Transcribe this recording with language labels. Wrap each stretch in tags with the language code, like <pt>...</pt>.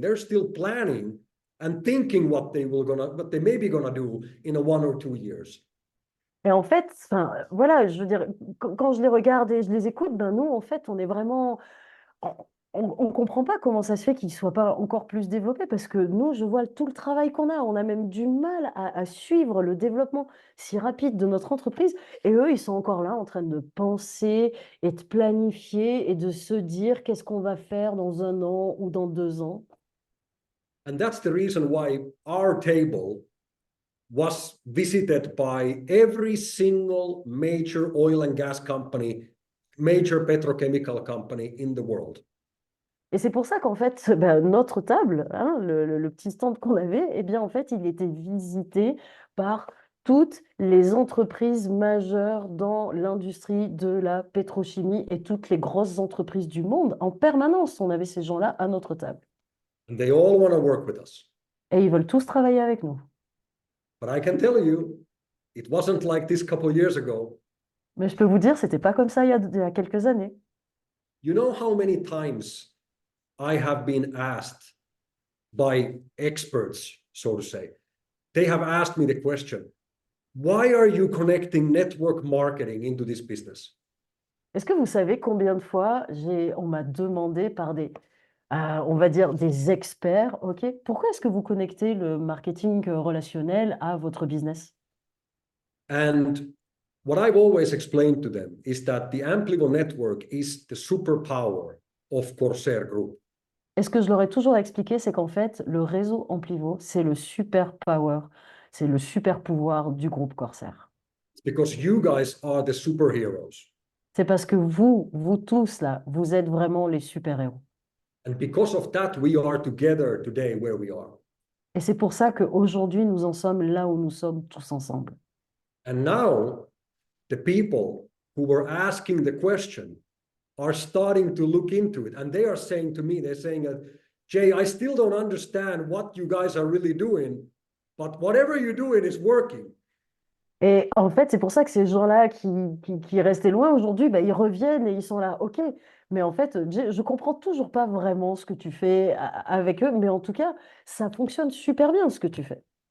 <en>They're still planning and thinking what they may be gonna do in 1 or 2 years.</en> <fr>Et en fait, voilà, je veux dire, quand je les regarde et je les écoute, ben nous, en fait, on est vraiment... On ne comprend pas comment ça se fait qu'ils ne soient pas encore plus développés parce que nous, je vois tout le travail qu'on a. On a même du mal à suivre le développement si rapide de notre entreprise. Et eux, ils sont encore là en train de penser et de planifier et de se dire qu'est-ce qu'on va faire dans 1 an ou dans 2 ans.</fr> <en>And that's the reason why our table was visited by every single major oil and gas company, major petrochemical company in the world.</en> <fr>Et c'est pour ça qu'en fait, ben, notre table, hein, le petit stand qu'on avait, eh bien, en fait, il était visité par toutes les entreprises majeures dans l'industrie de la pétrochimie et toutes les grosses entreprises du monde. En permanence, on avait ces gens-là à notre table.</fr> <en>And they all want to work with us.</en> <fr>Et ils veulent tous travailler avec nous.</fr> <en>But I can tell you, it wasn't like this couple years ago.</en> <fr>Mais je peux vous dire, c'était pas comme ça il y a quelques années.</fr> <en>You know how many times I have been asked by experts, so to say. They have asked me the question, why are you connecting network marketing into this business?</en> <fr>Est-ce que vous savez combien de fois on m'a demandé par on va dire des experts, ok, pourquoi est-ce que vous connectez le marketing relationnel à votre business?</fr> <en>And what I've always explained to them is that the Amplivo network is the superpower of Corsair Group.</en> <fr>Et ce que je leur ai toujours expliqué, c'est qu'en fait, le réseau Amplivo, c'est le super power, c'est le super pouvoir du groupe Corsair.</fr> <en>It's because you guys are the superheroes.</en> <fr>C'est parce que vous tous là, vous êtes vraiment les super-héros.</fr> <en>And because of that, we are together today where we are.</en> <fr>Et c'est pour ça qu'aujourd'hui, nous en sommes là où nous sommes tous ensemble.</fr> <en>And now, the people who were asking the question are starting to look into it. And they are saying to me, they're saying, Jay, I still don't understand what you guys are really doing, but whatever you're doing is working.</en> <fr>Et en fait, c'est pour ça que ces gens-là qui restaient loin aujourd'hui, bah, ils reviennent et ils sont là, OK. Mais en fait, je comprends toujours pas vraiment ce que tu fais avec eux, mais en tout cas, ça fonctionne super bien ce que tu fais.</fr>